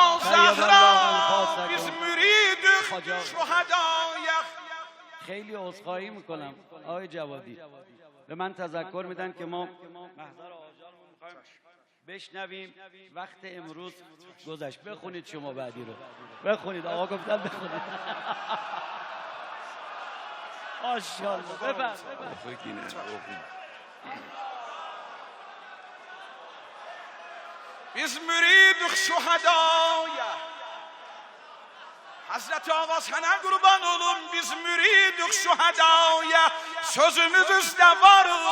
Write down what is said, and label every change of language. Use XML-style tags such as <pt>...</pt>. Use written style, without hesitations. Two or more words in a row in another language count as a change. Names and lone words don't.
<fa>خیلی عذرخواهی میکنم آقای جوادی، به من تذکر میدن که ما محضر آجال رو میخوایم بشنویم. وقت امروز گذشت. بخونید شما بعدی رو، بخونید. آقا گفتن بخونید. ماشاءالله.</fa> <az>biz müridik şuhadaya. Hazreti Ağa sana kurban olun, biz müridik şuhadaya. Sözümüz üstte varıq.</az>